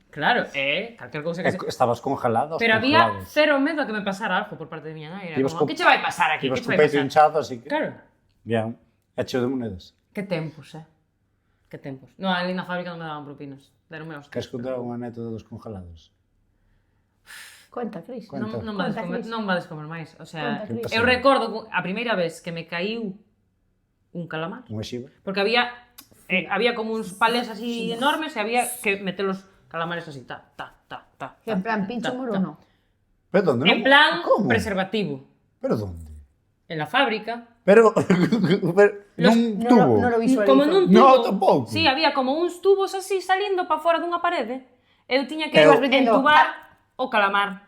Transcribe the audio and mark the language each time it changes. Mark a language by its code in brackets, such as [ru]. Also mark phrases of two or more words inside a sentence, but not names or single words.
[gl] Claro, calquer cousa que se... [es] Estabas congelado. [gl] Pero había cero medo a que me pasara algo por parte de miña nai. Era Ibas como, co- que che vai pasar aquí? Ibas Que che con vai peito pasar? [es] hinchado, así que... [gl] Claro. [es] Bien. Hecho de monedas. [gl] Que tempos, Que tempos. No, ali na fábrica non me daban propinas. Deronme hostias. Queres contar unha anécdota dos congelados? [es] Cuenta, Cris. Cuenta. [gl] Non Conta, vades comer, Cris. non vades comer máis. [es] O sea, [gl] Conta, Cris. eu recordo a primeira vez que me caíu un calamar. Unha xiva? Porque había como uns palés así enormes e había que meter [es] los calamares [gl] así, ta. [es] En plan, pincho ta, moro ta. no. [gl] Pero onde? [es] En plan [gl] Como? [es] preservativo. [gl] Pero onde? [es] En la fábrica. [gl] Pero... [es] Los- [gl] nun [es] No, tubo? no lo visualizo. [gl] Como nun tubo. No, tampouco. Sí, había como uns tubos así salindo para fora dunha parede. Eu tiña que Eu- entubar o calamar.